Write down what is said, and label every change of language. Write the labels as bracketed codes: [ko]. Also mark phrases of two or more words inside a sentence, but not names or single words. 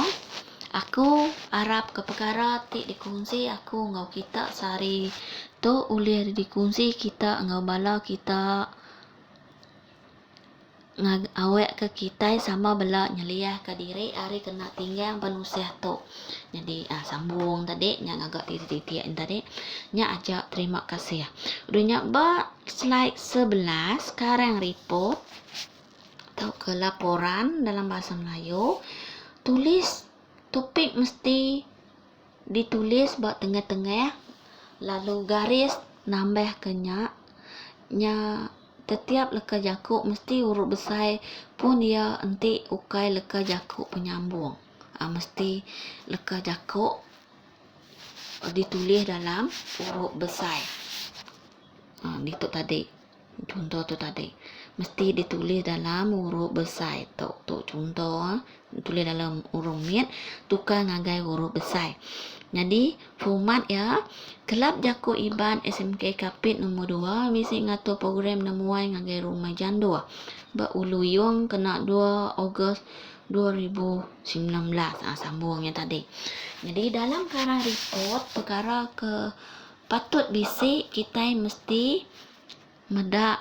[iba] Aku harap ke perkara tik dikongsi aku ngau kita sehari tu ulih dikongsi kita ngau bala kita awek ke kita sama bela nyeliah ke diri hari kena tinggal penusih tu. Jadi sambung tadi yang agak titik-titik tadi nya ajak terima kasih. Udahnya ba slide 11 sekarang report atau ke [ms] laporan dalam bahasa Melayu. [iba] Tulis topik mesti ditulis bak tengah-tengah lalu garis nambah kenyak nya setiap leka jakuk mesti huruf besar pun dia enti ukai leka jakuk penyambung. Mesti leka jakuk ditulis dalam huruf besar. [ms] Itu tadi. Contoh tu tadi. Mesti ditulis dalam huruf besar. [iba] Tu contoh. Tulis dalam huruf mit. Tukar ngagai huruf besar. Jadi format ya. Kelab Jaku Iban SMK Kapit nombor 2 misi ngatur program nemuai ngagai rumah jandua. Ba uluyung kena 2 Ogos 2019. Sambungnya tadi. Jadi dalam karang report perkara ke patut bisik kita mesti medak.